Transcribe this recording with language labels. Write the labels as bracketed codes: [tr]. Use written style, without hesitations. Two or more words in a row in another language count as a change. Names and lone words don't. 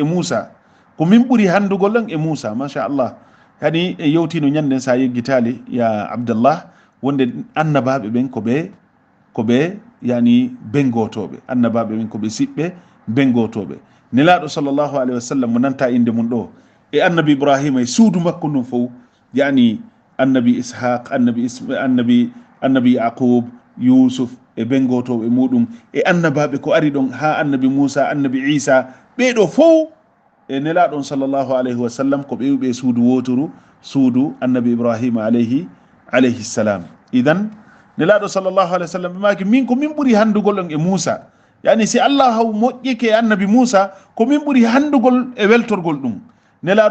[ff] ɗon e moussa machallah kadi e yewtino ñanden sa yeggitali ya abdallah wonde annabaɓe ɓen ko ɓe yani bengotoɓe annabaɓe ɓen ko ɓe siɓɓe bengotoɓe nelaɗo [ar] sallllahu alayhi wa sallam [ff] mo nanta inde mum ɗo e annabi ibrahima e suudu makko ɗum fof yani annabi ishaq annabi yaqub yusuf e bengotoɓe muɗum e annabaɓe ko ari ɗon ha annabi moussa annabi isa ɓeɗo fof e nelaɗon [ar] sallllahu alayhi wa sallam [ff] ko ɓewɓe suudu wotoru suudu annabi ibrahima [ar] alayhi salam [ff] idan nelaɗo [ar] sallllahu alayhi wa sallam [ff] ɓe maki min ko min ɓuuri handugol ɗon e moussa yani si allah haw moƴƴike e annabi moussa ko min ɓuuri handugol e weltorgol ɗum nelaɗo